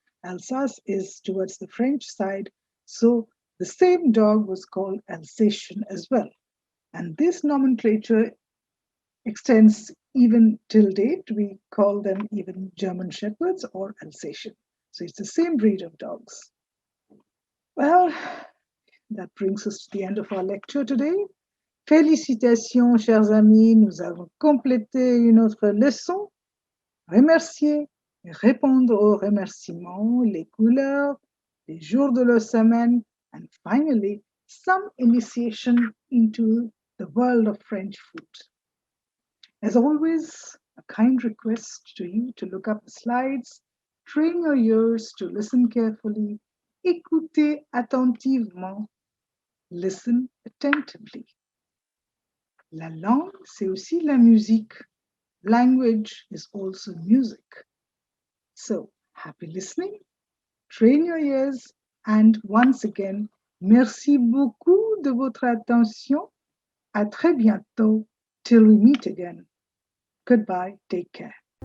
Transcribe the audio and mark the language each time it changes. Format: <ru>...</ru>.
<en>Alsace is towards the French side, so the same dog was called Alsatian as well. And this nomenclature extends even till date. We call them even German Shepherds or Alsatian. So it's the same breed of dogs. Well, that brings us to the end of our lecture today.</en> <fr>Félicitations, chers amis, nous avons complété une autre leçon. Remercier, répondre aux remerciements, les couleurs, les jours de la semaine,</fr> <en>and finally, some initiation into the world of French food. As always, a kind request to you to look up the slides, train your ears to listen carefully,</en> <fr>écoutez attentivement,</fr> <en>listen attentively.</en> <fr>La langue, c'est aussi la musique.</fr> <en>Language is also music. So, happy listening, train your ears, and once again,</en> <fr>merci beaucoup de votre attention. À très bientôt,</fr> <en>till we meet again. Goodbye, take care.</en>